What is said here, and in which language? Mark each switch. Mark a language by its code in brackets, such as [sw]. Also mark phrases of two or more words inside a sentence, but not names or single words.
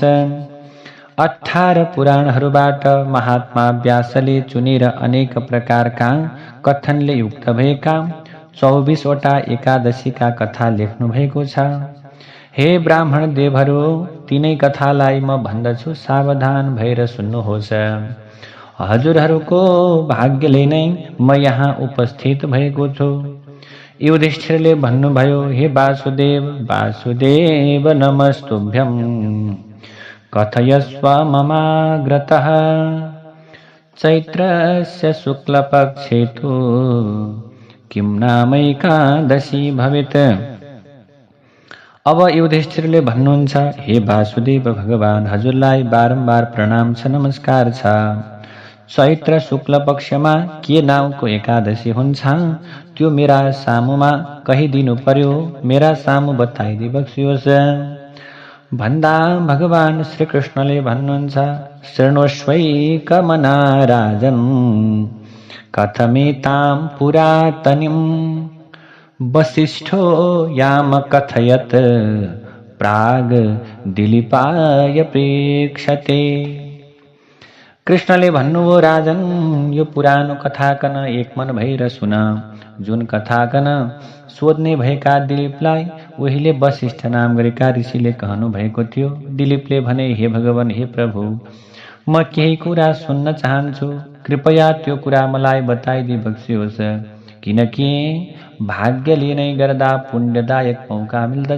[ne] 18 पुराणहरूबाट महात्मा व्यासले चुनेर अनेक प्रकारका कथनले युक्त भएका 24 वटा एकादशीका कथा लेख्नु भएको छ। हे ब्राह्मण देवहरू, तिनै कथालाई म भन्दछु, सावधान भएर सुन्नुहोस्। हजुरहरूको भाग्यले नै म यहाँ उपस्थित भएको छु। युधिष्ठिरले भन्नुभयो, [sa] हे वासुदेव नमस्तुभ्यं कथयस्व ममाग्रतः चैत्रस्य शुक्लपक्षे तु किं नामैकादशी भवेत्। [ne] अब युधिष्ठिरले भन्नुहुन्छ, हे वासुदेव भगवान, हजुरलाई बारम्बार प्रणाम छ, नमस्कार छ। चैत्र शुक्ल पक्षमा के नामको एकादशी हुन्छ त्यो मेरा सामुमा कहिदिनु पर्यो, मेरा सामु बताइदिए बक्सियोस्। भन्दा भगवान श्री कृष्णले भन्नुहुन्छ, [sa] शृणुष्वैकमना राजन् कथमेतां पुरातनीं वसिष्ठो याम कथयत प्राग दिलीपाय प्रेक्षते। [ne] कृष्णले भन्नुभयो, राजन यो पुरानो कथाकन एक मन भएर सुन। जुन कथाकन सोध्ने भएका दिलीपलाई उहिले वसिष्ठ नाम गरेका ऋषिले कहनु भएको थियो। दिलीपले भने, हे भगवान, हे प्रभु, म केही कुरा सुन्न चाहन्छु, कृपया त्यो कुरा मलाई बताइदिई बक्सियोस्, किनकि भाग्यले नै गर्दा पुण्यदायक मौका मिल्दछ।